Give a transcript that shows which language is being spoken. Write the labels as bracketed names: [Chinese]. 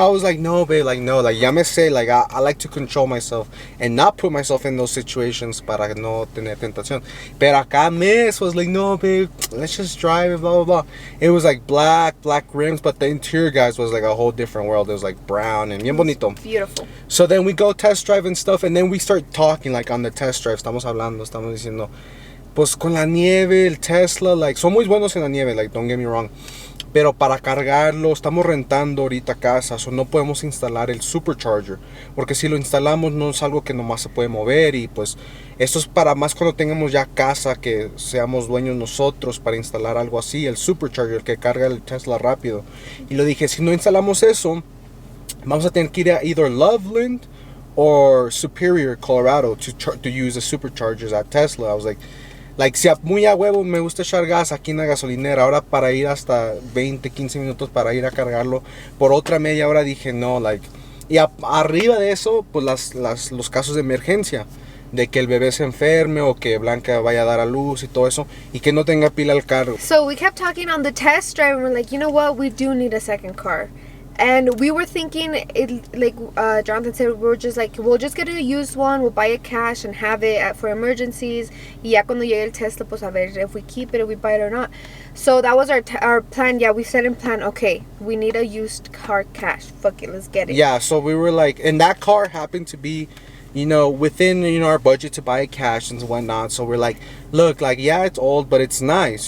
[English] I was like, no, babe, like, no. Like, [Spanish] ya me sé, [English] like, I like to control myself and not put myself in those situations [Spanish] para no tener tentación. Pero acá [English] Miss was like, no, babe, let's just drive it, blah, blah, blah. It was like black rims, but the interior, guys, was like a whole different world. It was like brown and [Spanish] bien bonito. [English] Beautiful. So then we go test drive and stuff, and then we start talking, like, on the test drive. [Spanish] Estamos diciendo, pues con la nieve, el Tesla, like, son muy buenos en la nieve, like, [English] don't get me wrong. [Spanish] Pero para cargarlo, estamos rentando ahorita casa, so no podemos instalar el supercharger. Porque si lo instalamos no es algo que nomás se puede mover, y pues esto es para más cuando tengamos ya casa, que seamos dueños nosotros para instalar algo así, el supercharger, el que carga el Tesla rápido. Y le dije, si no instalamos eso, vamos a tener que ir a [English] either Loveland or Superior, Colorado to use the superchargers at Tesla. I was like, [Spanish] si muy a huevo me gusta echar gas aquí en la gasolinera, ahora para ir hasta 20-15 minutos para ir a cargarlo por otra media hora, dije no, like, y arriba de eso, pues los casos de emergencia, de que el bebé se enferme o que Blanca vaya a dar a luz y todo eso, y que no tenga pila el carro. [English] So we kept talking on the test drive, and we're like, you know what, we do need a second car. And we were thinking, Jonathan said, we'll just get a used one, we'll buy it cash and have it for emergencies. [Spanish] Y ya cuando llegue el Tesla, pues a ver [English] if we keep it, if we buy it or not. So that was our plan. Yeah, we set in plan, okay, we need a used car cash. Fuck it, let's get it. Yeah, so we were like, and that car happened to be, within, our budget to buy it cash and whatnot. So we're like, look, like, yeah, it's old, but it's nice.